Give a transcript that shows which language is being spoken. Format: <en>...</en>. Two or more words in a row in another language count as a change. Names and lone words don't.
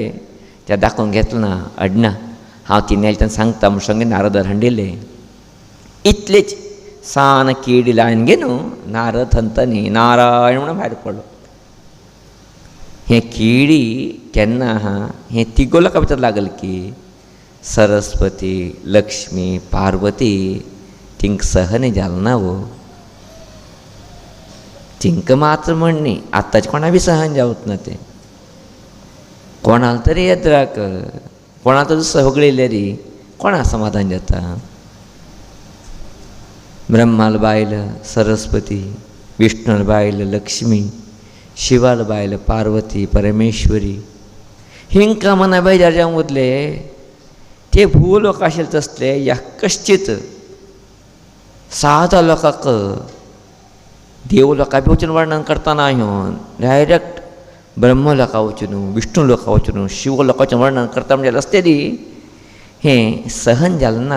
<kok>ते दाखोवन घेतलो ना अडना हांव तिने आयले तेन्ना सांगता म्हूण सांगलें नारदार हाडिल्लें. इतलेच सान कीड लायन गे न्हू नारद थंतनी नारायण म्हणून भायर पडलो. हें किडी केन्ना आहा हें तिगो लोकां भितर लागलें की सरस्वती लक्ष्मी पार्वती तिंक सहन जालें ना वो. तिंक मात्र म्हण न्ही आतांच्या कोणा बी सहन जावत ना तें. कोणाल तरी येद्राक कोणा तरी सगळील्यार कोणा समाधान जाता. ब्रह्माल बायल सरस्वती विष्णूल बायल लक्ष्मी शिवाल बायल पार्वती परमेश्वरी हिंका मना बेजार जावंक वतले. ते भूलोक आशिल्ले तसले ह्या कश्चित सादा लोकांक देव लोकां बी वचून वर्णन करतना हांव डायरेक्ट ब्रह्म लोकां वचून विष्णू लोकां वचून शिव लोकांचें वर्णन करता म्हणजे आसतली हें सहन जालें ना.</kok>